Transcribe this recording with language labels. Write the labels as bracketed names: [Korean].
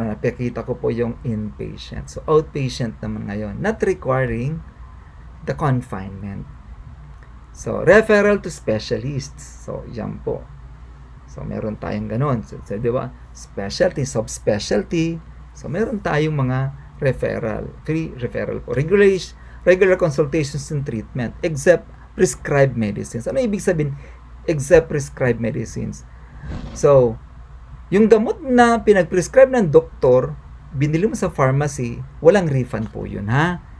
[Filipino] Napakita ko po yung inpatient. So, outpatient naman ngayon. [English] Not requiring the confinement. [Filipino] So, [English] referral to specialists. [Filipino] So, yan po. So, meron tayong ganun. So, di ba? [English] Specialty, subspecialty. [Filipino] So, meron tayong mga referral. [English] Free referral po. Regular consultations and treatment. Except prescribed medicines. [Filipino] Ano ibig sabihin? [English] Except prescribed medicines. [Filipino] So, yung gamot na pinag-prescribe ng doktor, binili mo sa pharmacy, walang refund po yun, ha?